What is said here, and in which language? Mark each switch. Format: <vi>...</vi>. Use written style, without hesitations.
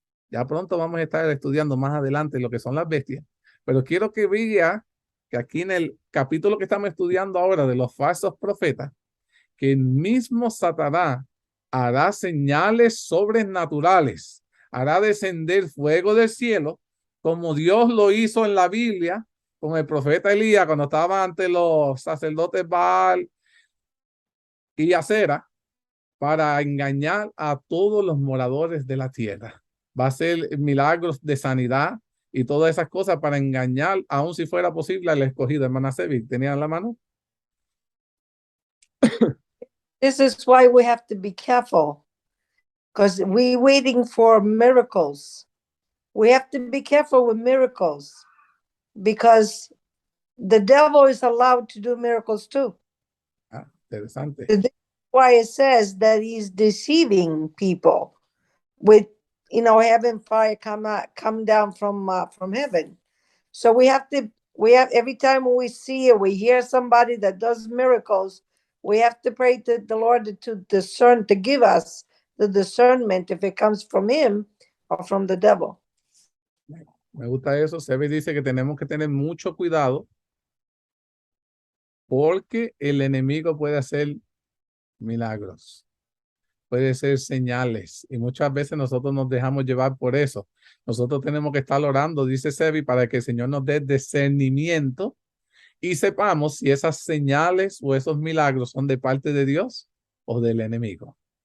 <es>Ya pronto vamos a estar estudiando más adelante lo que son las bestias, pero quiero que vea que aquí en el capítulo que estamos estudiando ahora de los falsos profetas, que el mismo Satanás hará señales sobrenaturales, hará descender fuego del cielo, como Dios lo hizo en la Biblia con el profeta Elías cuando estaba ante los sacerdotes Baal y Acera, para engañar a todos los moradores de la tierra. Va a ser milagros de sanidad y todas esas cosas para engañar, aun si fuera posible, al escogido. Hermana Sevi, ¿tenían la mano?</es> <en>This is why we have to be careful, because we're waiting for miracles. We have to be careful with miracles, because the devil is allowed to do miracles too.</en> <es>Ah, interesante.</es> <en>That's why it says that he's deceiving people with, having fire come down from heaven. So we have every time we see or we hear somebody that does miracles, we have to pray to the Lord to discern, to give us the discernment if it comes from him or from the devil.</en> <es>Me gusta eso. Sebi dice que tenemos que tener mucho cuidado porque el enemigo puede hacer milagros, puede ser señales y muchas veces nosotros nos dejamos llevar por eso. Nosotros tenemos que estar orando, dice Sebi, para que el Señor nos dé discernimiento y sepamos si esas señales o esos milagros son de parte de Dios o del enemigo.</es>